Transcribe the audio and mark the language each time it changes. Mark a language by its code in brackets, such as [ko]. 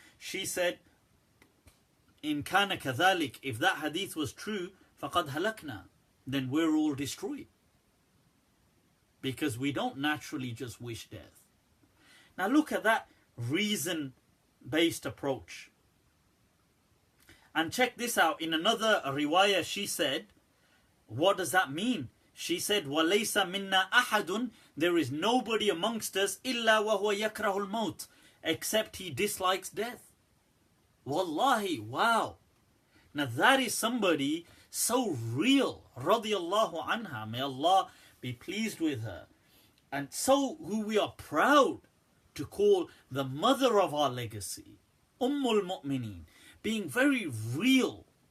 [en] She said, [ar] in kana kadhalik, [en] if that hadith was true, [ar] faqad halakna, [en] then we're all destroyed. Because we don't naturally just wish death. Now look at that reason-based approach. And check this out. In another riwayah, she said, what does that mean? She said, [ar] وَلَيْسَ مِنَّا أَحَدٌ. [en] There is nobody amongst us [ar] إِلَّا وَهُوَ يَكْرَهُ الْمَوْتِ, [en] except he dislikes death. Wallahi, wow. Now that is somebody so real, radiyallahu anha, may Allah be pleased with her, and so who we are proud to call the mother of our legacy, al-Mu'mineen, being very real.